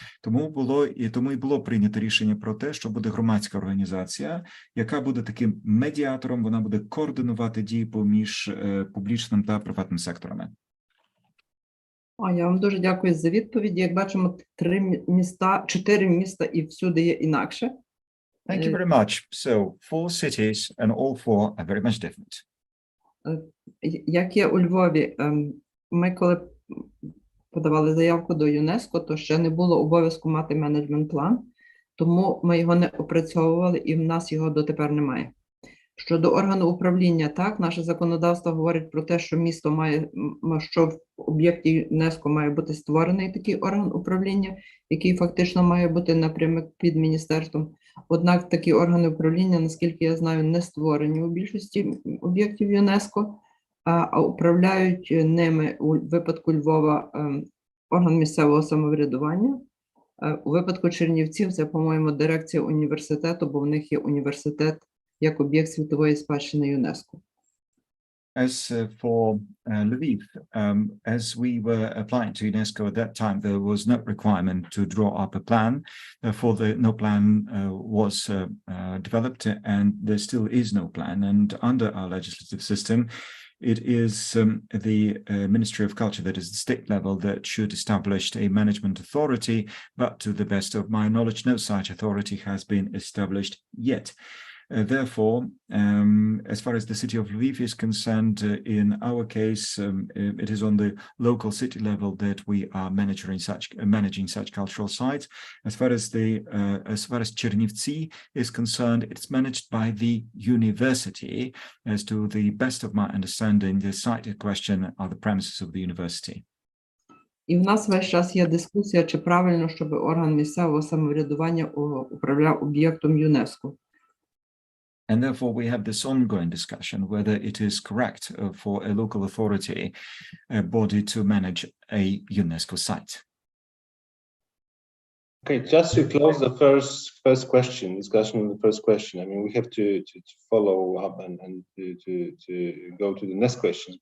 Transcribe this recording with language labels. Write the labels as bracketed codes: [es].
[uk] Тому і було прийнято рішення про те, що буде громадська організація, яка буде таким медіатором, вона буде координувати дії поміж публічним та приватним секторами. Я вам дуже дякую за відповіді. Як бачимо, 4 міста і всюди є інакше. [en] Thank you very much. So, 4 cities and all 4 are very much different. [uk] Як є у Львові, ми коли подавали заявку до ЮНЕСКО, то ще не було обов'язку мати менеджмент-план, тому ми його не опрацьовували і в нас його дотепер немає. Щодо органу управління, так, наше законодавство говорить про те, що місто має, що в об'єкті ЮНЕСКО має бути створений такий орган управління, який фактично має бути напрямок під міністерством. Однак такі органи управління, наскільки я знаю, не створені у більшості об'єктів ЮНЕСКО, а управляють ними у випадку Львова орган місцевого самоврядування. У випадку Чернівців це, по-моєму, дирекція університету, бо в них є університет як об'єкт Світової Спадщини ЮНЕСКО. [en] As for Lviv, as we were applying to UNESCO at that time, there was no requirement to draw up a plan. Therefore, no plan was developed, and there still is no plan. And under our legislative system, it is the Ministry of Culture, that is the state level, that should establish a management authority. But to the best of my knowledge, no such authority has been established yet. Therefore, as far as the city of Lviv is concerned, in our case, it is on the local city level that we are managing such cultural sites. As far as Chernivtsi is concerned, it's managed by the university. As to the best of my understanding, the site in question are the premises of the university. [uk] І в нас весь час є дискусія, чи правильно, щоб орган місцевого самоврядування управляв об'єктом ЮНЕСКО. [en] And therefore, we have this ongoing discussion whether it is correct for a local authority body to manage a UNESCO site. Okay, just to close the first discussion on the first question. I mean, we have to follow up and to go to the next questions.